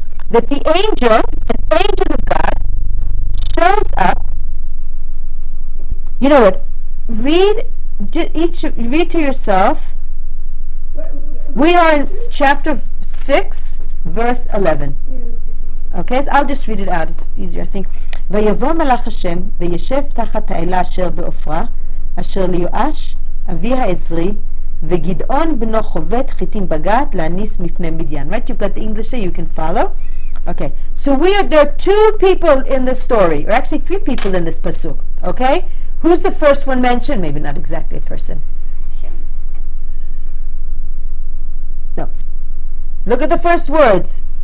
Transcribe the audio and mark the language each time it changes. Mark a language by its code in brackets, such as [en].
[en] That an angel of God shows up. You know what? Read to yourself. We are in chapter 6, verse 11. Okay, so I'll just read it out. It's easier, I think. [he] ויבוא מלאך השם וישב תחת האלה אשר בעופרה אשר ליואש אבי העזרי וגדעון בנו חובט חיטים בגת להניס מפני מדיין. [en] Right, you've got the English there, you can follow. Okay, so there are two people in the story, or actually three people in this pasuk. Okay, who's the first one mentioned? Maybe not exactly a person. No. Look at the first words.